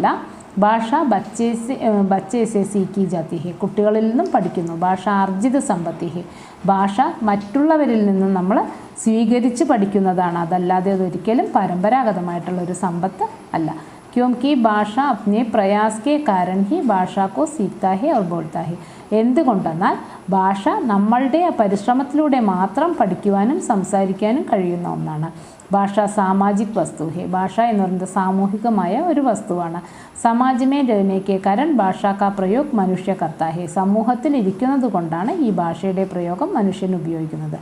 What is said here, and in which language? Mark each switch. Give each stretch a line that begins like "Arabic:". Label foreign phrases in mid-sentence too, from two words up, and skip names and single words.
Hindi: भाषा बच्चे से सीखी जाती है.
Malayalam: കുട്ടികളിൽ നിന്നും പഠിക്കുന്നു.
Hindi: भाषा अर्जित संपत्ति है.
Malayalam: ഭാഷ മറ്റുള്ളവരിൽ നിന്നും നമ്മൾ സ്വീകരിച്ച് പഠിക്കുന്നതാണ്, അതല്ലാതെ അതൊരിക്കലും പരമ്പരാഗതമായിട്ടുള്ളൊരു സമ്പത്ത് അല്ല.
Hindi: क्योंकि भाषा अपने प्रयास के कारण ही भाषा को सीखता है और बोलता है.
Malayalam: എന്തുകൊണ്ടെന്നാൽ ഭാഷ നമ്മളുടെ പരിശ്രമത്തിലൂടെ മാത്രം പഠിക്കുവാനും സംസാരിക്കാനും കഴിയുന്ന ഒന്നാണ്.
Hindi: भाषा सामाजिक वस्तु है.
Malayalam: ഭാഷ എന്ന് പറയുന്നത് സാമൂഹികമായ ഒരു വസ്തുവാണ്.
Hindi: समाज में रहने के कारण भाषा का प्रयोग मनुष्य करता है.
Malayalam: സമൂഹത്തിൽ ഇരിക്കുന്നത് കൊണ്ടാണ് ഈ ഭാഷയുടെ പ്രയോഗം മനുഷ്യൻ ഉപയോഗിക്കുന്നത്.